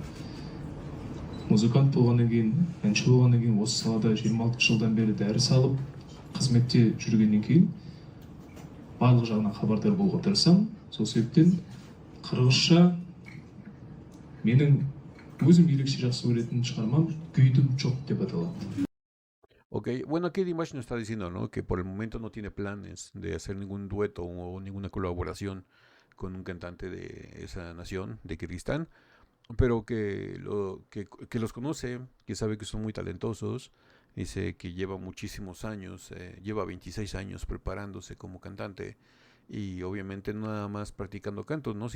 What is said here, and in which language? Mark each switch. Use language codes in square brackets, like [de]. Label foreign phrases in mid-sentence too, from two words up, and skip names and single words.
[kk] Музыкант болғаннан кейін, әнші болғаннан кейін осы салада 26 жылдан бері дәріс алып, қызметте жүргеннен кейін барлық жағынан хабардар болуға тырысамын. Сол себептен қырғызша менің өзім ерекше жақсы көретін шығармам «Күйдім жоқ» деп аталады. [es] Ok, bueno, aquí Dimash nos está diciendo, ¿no? Que por el momento no tiene planes de hacer ningún dueto o ninguna colaboración con un cantante de esa nación, de Kirguistán, pero que los conoce, que sabe que son muy talentosos, dice que lleva muchísimos años, lleva 26 años preparándose como cantante y obviamente no nada más practicando cantos, ¿no?